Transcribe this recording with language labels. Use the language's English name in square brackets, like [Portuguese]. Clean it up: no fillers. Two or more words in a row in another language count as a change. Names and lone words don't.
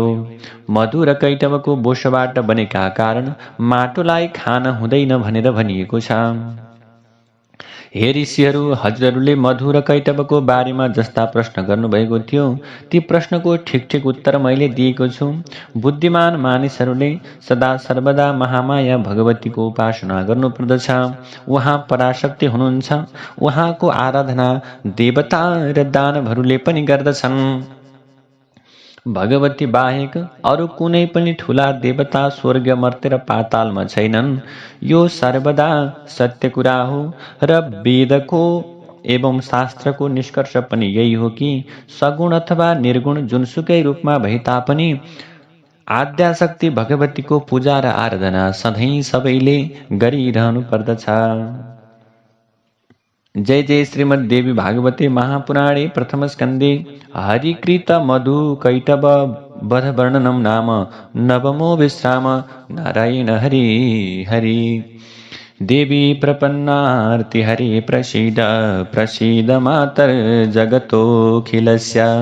[Nepali] मधु र कैटवको बोसोबाट बनेका कारण माटोलाई खान हुँदैन भनेर भनिएको छ। हे ऋषिहरू, हजुरहरूले मधु र कैटवको बारेमा जस्ता प्रश्न गर्नुभएको थियो ती प्रश्नको ठिक ठिक उत्तर मैले दिएको छु। बुद्धिमान मानिसहरूले सदा सर्वदा महामाया भगवतीको उपासना गर्नुपर्दछ। उहाँ पराशक्ति हुनुहुन्छ। उहाँको आराधना देवता र दानवहरूले पनि गर्दछन्। भगवती बाहेक अरू कुनै पनि ठुला देवता स्वर्ग मर्त्य र पातालमा छैनन्। यो सर्वदा सत्य कुरा हो र वेदको एवं शास्त्रको निष्कर्ष पनि यही हो कि सगुण अथवा निर्गुण जुनसुकै रूपमा भए तापनि आद्याशक्ति भगवतीको पूजा र आराधना सधैँ सबैले गरिरहनु पर्दछ। [Sanskrit] जय जय श्रीमद् देवी भागवते महापुराणे प्रथम स्कन्धे हरिकृत मधु कैटभ वध वर्णनम नाम नवमो विश्राम। नारायण हरि हरि। देवी प्रपन्नार्ति हरे प्रसीद प्रसीद मातर जगतोऽखिलस्य।